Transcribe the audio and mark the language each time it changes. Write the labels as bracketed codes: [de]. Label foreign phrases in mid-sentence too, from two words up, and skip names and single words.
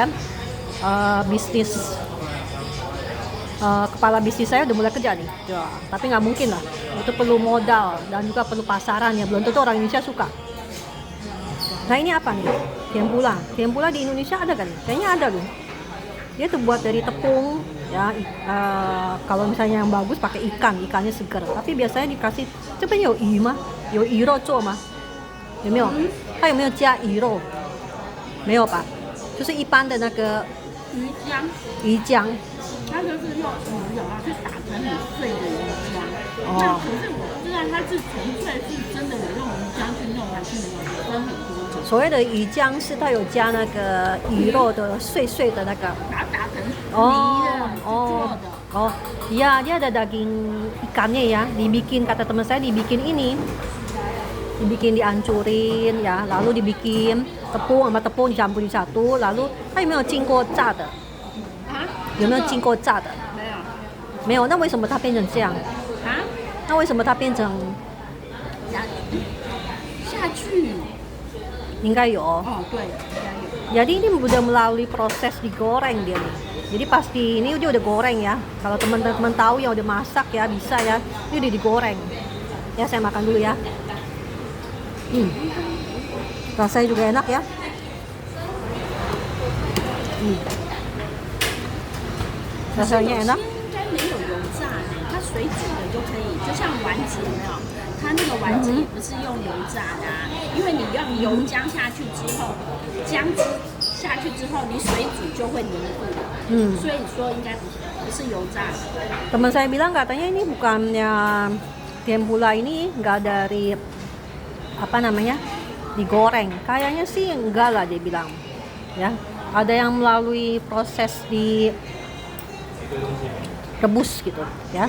[id] Bisnis kepala bisnis saya udah mulai kerja nih ya, tapi nggak mungkin lah, itu perlu modal dan juga perlu pasaran ya, belum tentu orang Indonesia suka. Nah ini apa nih? Tempura di Indonesia ada kan? Kayaknya ada loh. Dia terbuat dari tepung ya. Kalau misalnya yang bagus pakai ikannya segar. Tapi biasanya dikasih coba [zh] 有鱼吗？有鱼肉做吗？有没有？它有没有加鱼肉？没有吧？就是一般的那个鱼浆。它就是用鱼啊去打成很碎的鱼浆。那可是我不知道它是纯粹是真的有用鱼浆去弄，还是有分很多种。所谓的鱼浆是它有加那个鱼肉的碎的那个。把它打成泥的做的。 [id] Oh, iya dia ada daging ikannya ya, dibikin kata teman saya dibikin ini dibikin dihancurin ya, lalu dibikin tepung sama tepung dicampurin satu, lalu [zh] 它有没有经过炸的？啊？有没有经过炸的？没有没有，那为什么它变成这样？啊？那为什么它变成下去应该有？哦，对，应该有。 [id] Jadi ini udah melalui proses digoreng dia nih. Jadi pasti ini dia udah goreng ya. Kalau teman-teman tahu yang udah masak ya bisa ya. Ini udah digoreng. Ya saya makan dulu ya. Rasanya juga enak ya. [zh] 可是有 [id] Rasanya [zh] 些 [id] enak. [zh] 应该没有油炸的，它水煮的就可以，就像丸子有没有？它那个丸子也不是用油炸的啊，因为你用油浆下去之后，姜汁下去之后，你水煮就会凝固，所以说应该不是油炸的。 [id] Teman saya bilang katanya ini bukannya tempura ini nggak dari apa namanya digoreng. Kayaknya sih enggak lah dia bilang. Ya, ada yang melalui proses di rebus gitu ya.